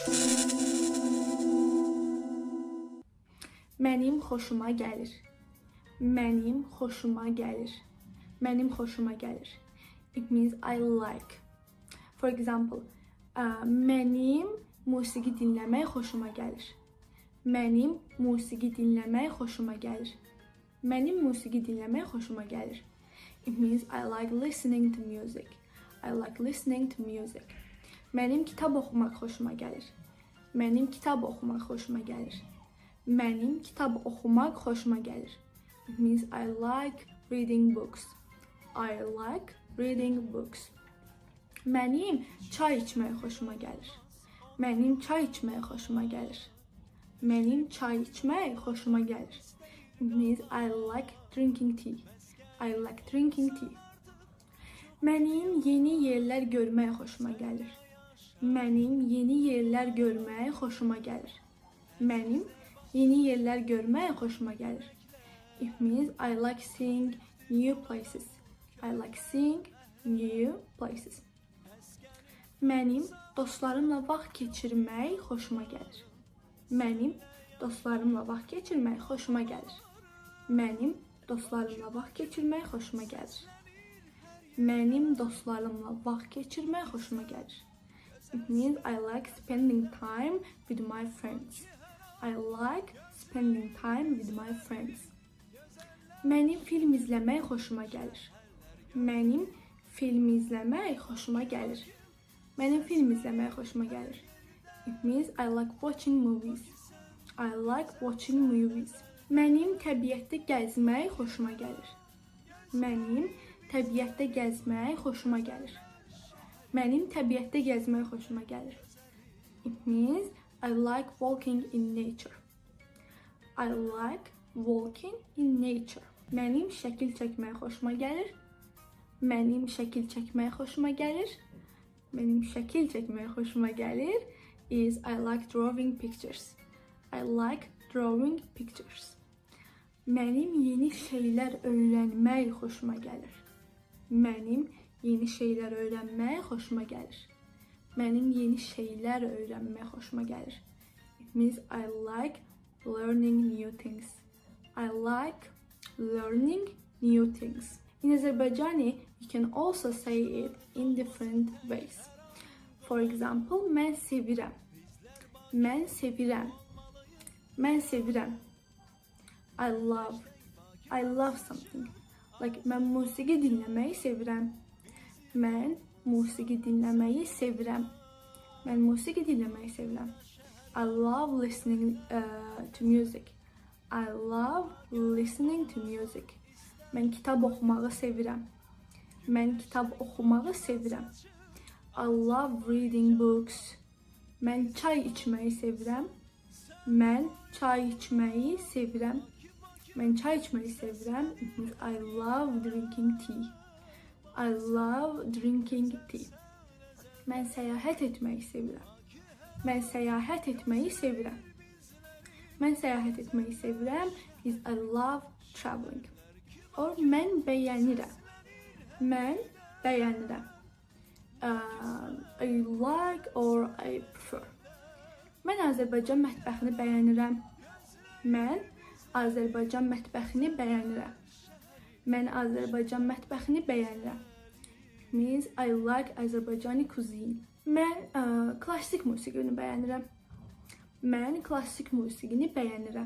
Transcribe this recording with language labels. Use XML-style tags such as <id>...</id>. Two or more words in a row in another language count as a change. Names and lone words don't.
<az>Mənim xoşuma gəlir. Mənim xoşuma gəlir. Mənim xoşuma gəlir.</az> <en>It means I like. For example,</en> <az>mənim musiqi dinləmək xoşuma gəlir. Mənim musiqi dinləmək xoşuma gəlir. Mənim musiqi dinləmək xoşuma gəlir.</az> <en>It means I like listening to music. I like listening to music.</en> <az>Mənim kitab oxumaq xoşuma gəlir. Mənim kitab oxumaq xoşuma gəlir. Mənim kitab oxumaq xoşuma gəlir.</az> <en>It means I like reading books. I like reading books.</en> <az>Mənim çay içmək xoşuma gəlir. Mənim çay içmək xoşuma gəlir. Mənim çay içmək xoşuma gəlir.</az> <en>It means I like drinking tea. I like drinking tea.</en> <az>Mənim yeni yerlər görmək xoşuma gəlir. Mənim yeni yerlər görmək xoşuma gəlir. Mənim yeni yerlər görmək xoşuma gəlir.</az> <en>It means I like seeing new places. I like seeing new places.</en> <az>Mənim dostlarımla vaxt keçirmək xoşuma gəlir. Mənim dostlarımla vaxt keçirmək xoşuma gəlir. Mənim dostlarımla vaxt keçirmək xoşuma gəlir. Mənim dostlarımla vaxt keçirmək xoşuma gəlir.</az> <en>It means I like spending time with my friends. I like spending time with my friends.</en> <az>Mənim film izləmək xoşuma gəlir. Mənim film izləmək xoşuma gəlir. Mənim film izləmək xoşuma gəlir.</az> <en>It means I like watching movies. I like watching movies.</en> <az>Mənim təbiətdə gəzmək xoşuma gəlir. Mənim təbiətdə gəzmək xoşuma gəlir. Mənim təbiətdə gəzmək xoşuma gəlir.</az> <en>It means I like walking in nature. I like walking in nature.</en> <az>Mənim şəkil çəkmək xoşuma gəlir. Mənim şəkil çəkmək xoşuma gəlir. Mənim şəkil çəkmək xoşuma gəlir</az> <en>is I like drawing pictures. I like drawing pictures.</en> <az>Mənim yeni şeylər öyrənmək xoşuma gəlir. Mənim yeni şeylər öyrənmək xoşuma gəlir. Mənim yeni şeylər öyrənmək xoşuma gəlir.</az> <en>It means I like learning new things. I like learning new things. In Azerbaijani, you can also say it in different ways. For example,</en> <az>mən sevirəm. Mən sevirəm. Mən sevirəm.</az> <en>I love something.</en> <az>Like mən musiqi dinləməyi sevirəm. Mən musiqi dinləməyi sevirəm. Mən musiqi dinləməyi sevirəm.</az> <en>I love listening to music. I love listening to music.</en> <az>Mən kitab oxumağı sevirəm. Mən kitab oxumağı sevirəm.</az> <en>I love reading books.</en> <az>Mən çay içməyi sevirəm. Mən çay içməyi sevirəm. Mən çay içməyi sevirəm.</az> <en>It means I love drinking tea. I love drinking tea.</en> <az>Mən səyahət etməyi sevirəm. Mən səyahət etməyi sevirəm. Mən səyahət etməyi sevirəm</az> <en>is I love traveling.</en> <az>Or mən bəyənirəm. Mən bəyənirəm.</az> <en>I like or I prefer.</en> <az>Mən Azərbaycan mətbəxini bəyənirəm. Mən Azərbaycan mətbəxini bəyənirəm. Mən Azərbaycan mətbəxini bəyənirəm.</az> <en>It means I like Azərbaycani cuisine.</en> <az>Mən klassik musiqini bəyənirəm. Mən klassik musiqini bəyənirəm.</az>